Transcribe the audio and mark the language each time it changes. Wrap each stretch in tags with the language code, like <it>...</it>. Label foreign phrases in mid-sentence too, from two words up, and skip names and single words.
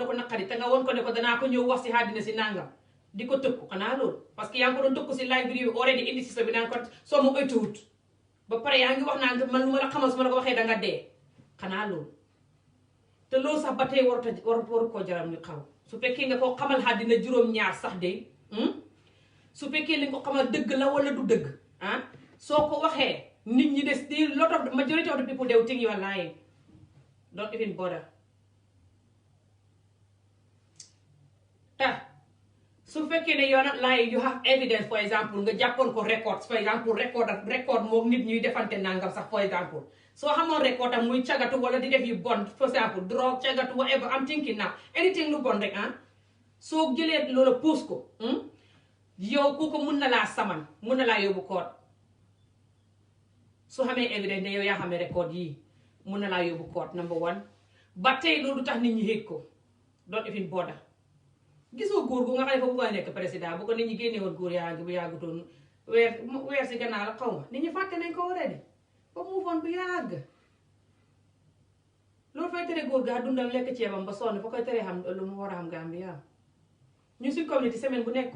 <wo>ko naqari te nga won ko ne ko danaa ko ñëw wax si àddina si nangam di ko tëkku xanaa loolu</wo> <fr>parce que</fr> <wo>yaa ngi ko doon tëkku si live vidéo bi already indi si sa bi naan ko soo ma ëytuwut ba pare yaa ngi wax naan man lu ma la xamal su ma la ko waxee danga dee xanaa loolu te loolu sax ba tey waru koo jaram ñu xaw su fekkee nga koo xamal àddina juróom-ñaar sax de su fekkee li nga ko xamal dëgg la wala du dëgg ah soo ko waxee nit ñi des di</wo> <en>lot of majority of the people they will think you are lying don't even bother</en> <wo>ta su fekkee ne</wo> <en>you're not lying you have evidence for example</en> <wo>nga jàppoon ko records</wo> <en>for example</en> <wo>record moom nit ñuy defante nangam sax</wo> <en>for example</en> <wo>soo xamoon record am muy cagatu wala di def yu bon</wo> <en>for example</en> <wo>drogue cagatu</wo> <en>whatever I'm thinking now anything</en> <wo>lu bon rek ah soo jëlee loola puus ko yow kooku mun na laa saman mun na laa yóbbu koot su xamee evidence ne yow yaa xamee record yii mun na laa yóbbu koot</wo> <en>number one</en> <wo>ba tey loolu tax nit ñi hate ko</wo> <en>don't even bother</en> <wo>gisoo góor gu nga xam ne fa bu koy nekk président bu ko nit ñi génne woon góor yaa ngi bu yàggutoon weer si gannaaw la xaw ma nit ñi fàtte nañ ko waree de ba mu foon bu yàgg loolu fay tere góor gaa dundal lekk ceebam ba sonn fa koy tere xam lu mu war a xam Gambia ñu suñ communauté semaine bu nekk</wo>